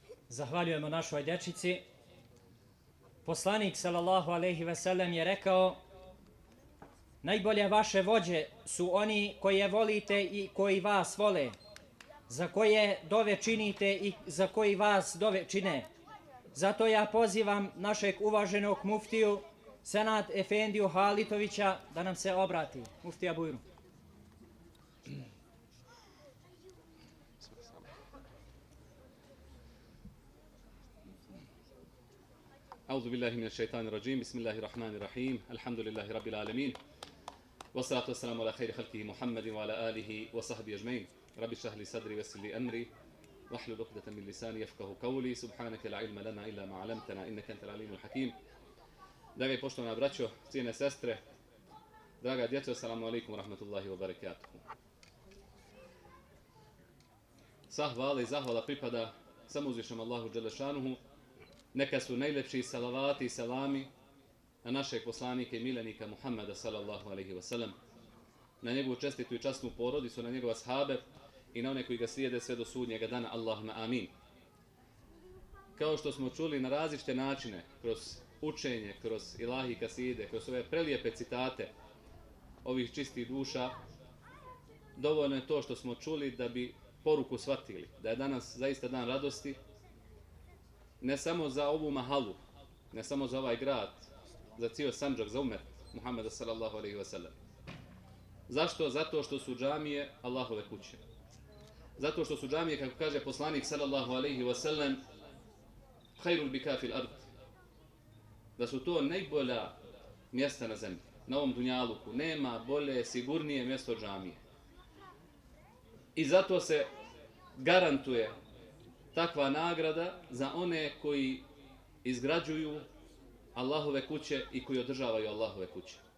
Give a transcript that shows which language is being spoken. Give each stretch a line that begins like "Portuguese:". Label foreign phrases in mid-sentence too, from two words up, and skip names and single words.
Bosnian: Zahvaljujemo našoj dječici. Poslanik
Arabic: صلى الله عليه وسلم
Bosnian: je rekao: najbolje vaše vođe su oni koje volite i koji vas vole, za koje dove činite i za koji vas dove čine. Zato ja pozivam našeg uvaženog muftiju Senad Efendiju Halitovića da nam se obrati. Muftija Bujru.
Arabic: أعوذ بالله من الشيطان الرجيم بسم الله الرحمن الرحيم الحمد لله رب العالمين والصلاة والسلام على خير خلقه محمد وعلى آله وصحبه أجمعين رب اشرح لي صدري ويسر لي أمري واحلل عقدة من لساني يفقهوا قولي سبحانك لا علم لنا إلا ما علمتنا إنك أنت العليم الحكيم.
Bosnian: Draga i poštovana braćo, cijene sestre, draga djeco,
Arabic: السلام عليكم ورحمة الله وبركاته.
Bosnian: Sva hvala i zahvala pripada samo uzvišnom Allahu Đelešanuhu. Neka su najlepši salavati i salami na našeg poslanika i milenika Muhammeda
Arabic: صلى الله عليه وسلم,
Bosnian: na njegovu čestitu i časnu porodicu, na njegove ashabe i na one koji ga slijede sve do sudnjega dana.
Arabic: اللهم آمين.
Bosnian: Kao što smo čuli na različite načine, kroz učenje, kroz ilahi kaside, kroz ove prelijepe citate ovih čistih duša, dovoljno je to što smo čuli da bi poruku shvatili, da je danas zaista dan radosti, ne samo za ovu mahalu, ne samo za ovaj grad, za cijel Sandžak, za umet Muhammeda
Arabic: صلى الله عليه وسلم.
Bosnian: Zašto? Zato što su džamije Allahove kuće. Zato što su džamije, kako kaže poslanik
Arabic: صلى الله عليه وسلم, خير البقاع في الأرض,
Bosnian: da su to najbolja mjesta na zemlji, na ovom dunjaluku. Nema bolje, sigurnije mjesto džamije. I zato se garantuje takva nagrada za one koji izgrađuju Allahove kuće i koji održavaju Allahove kuće.